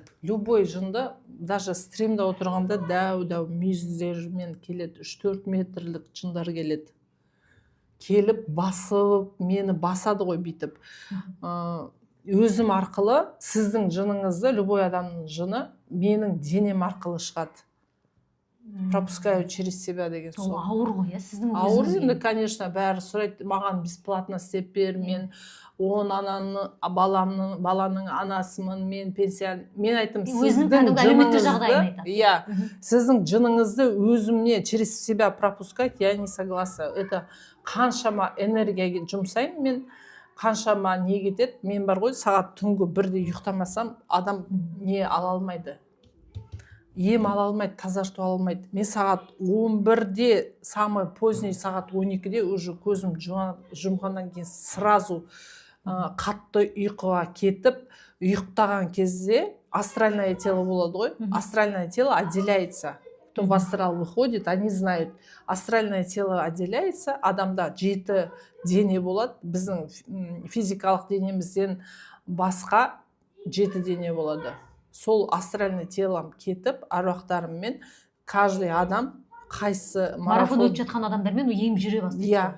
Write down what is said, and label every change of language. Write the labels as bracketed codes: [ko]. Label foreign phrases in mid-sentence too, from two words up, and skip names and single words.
[kk] Любой жынды, даже стримда отырғанда дәу мүйіздермен келеді. 3-4 метрлік жындар келеді. Келіп, басып, мені басады ғой бүйтіп. Өзім арқылы сіздің жыныңызды, любой адамның жыны менің денем арқылы шығады. [ru] Пропускаю через себя [kk] деген сол. Ол ауыр ғой, сіздің өзіңізге. Ауыр енді, конечно, бәрі сұрайды, маған бесплатно істеп бер, мен 10 баланың анасымын, мен пенсия. Мен айтым, сіздің жыныңызды өзімне [ru] через себя пропускать, я не согласна. [kk] Это қаншама энергия жұмсаймын, мен қаншама не кетеді, мен бар ғой, сағат түнгі 1-де ұйықтамасам, адам не ала алмайды. Ем ала алмайды, тазарту ала алмайды. Мен сағат 11-де, [ru] самый поздний [kk] сағат 12-де уже көзім жұмғаннан кейін сразу қатты ұйқыға кетіп, ұйықтаған кезде [ru] астральное тело [kk] болады ғой, [ru] астральное тело отделяется. Потом в астрал выходит, они знают, астральное тело отделяется, [kk] адамда 7 дене болады, біздің физикалық денемізден басқа 7 дене болады. Сол [ru] астральный телом [kk] кетіп, аруақтарыммен каждый адам қайсы марафон өтіп жатқан адамдармен ем жүре бастайды.